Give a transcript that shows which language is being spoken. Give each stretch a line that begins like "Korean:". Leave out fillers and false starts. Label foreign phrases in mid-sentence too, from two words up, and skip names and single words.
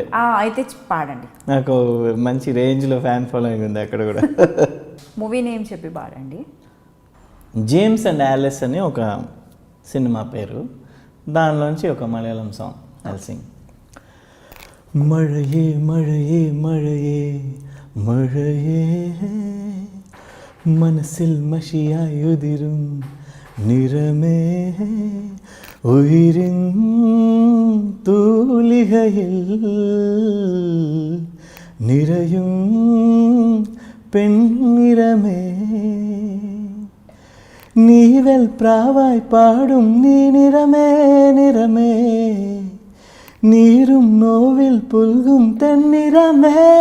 Telugu: అయితే పాడండి. నాకు మంచి రేంజ్లో
English: fan following
Telugu: ఉంది అక్కడ కూడా.
English: movie name
Telugu: చెప్పి పాడండి. జేమ్స్ అండ్ యాలిస్ అని ఒక సినిమా పేరు, దానిలోంచి ఒక మలయాళం సాంగ్
English: I'll sing.
Malayalam: మഴയേ മഴയേ മഴയേ മഴയേ മനസ്സിൽ മഷിയായുതിരും നിറമേ ഉയിരിൻ തൂലികയിൽ നിറയും പെണ്ണിറമേ നീവൽ പ്രാവായി പാടും നീ നിറമേ നിറമേ നീരും നോവിൽ പുൽകും തെന്നിറമേ